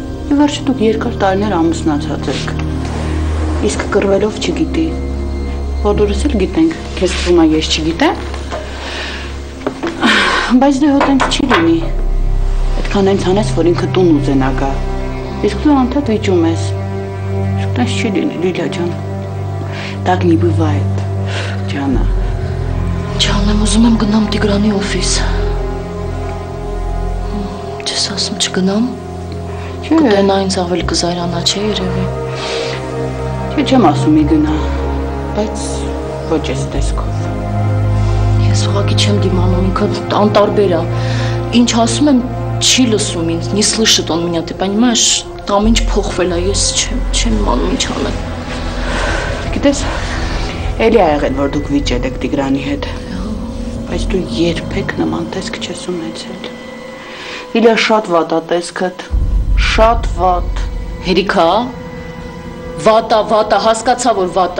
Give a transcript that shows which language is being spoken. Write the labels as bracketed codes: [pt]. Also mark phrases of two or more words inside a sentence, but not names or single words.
[hy] Ի վերջո դուք երկար տարիներ ամուսնացած եք, իսկ կռվելով չգիտի, բոլորս էլ գիտենք, քեզ թվում է ես չգիտեմ, բայց դե հոտենք չի լինի, այդքան հենց անես, որ ինքը տուն ուզենա գա, իսկ դու անդադ վիճում ես, իսկ տես չի լինի, Լիլիա ջան, [ru] так не бывает, [hy] ջանա։ Ջան, ուզում եմ գնամ Տիգրանի օֆիս։ Չես ասում չգնամ։ Կտենա ինձ ավելի կզայրանա, չէ երևի։ Չէ, չեմ ասում մի գնա, բայց ոչ ես տեսքով։ Ես ուղղակի չեմ դիմանում, ինքը անտարբեր է։ Ինչ ասում եմ, չի լսում ինձ, [ru] не слышит он меня, ты понимаешь, там [hy] ինչ փոխվել է, ես չեմ իմանում ինչ անել։ Գիտես, էլի ա եղել, որ դուք վիճել եք Տիգրանի հետ, բայց դու երբեք նման տեսք չես ունեցել։ Լիլիա, շատ վատ է տեսքդ, շատ վատ։ Հերիքա, վատա, հասկացա, որ վատա։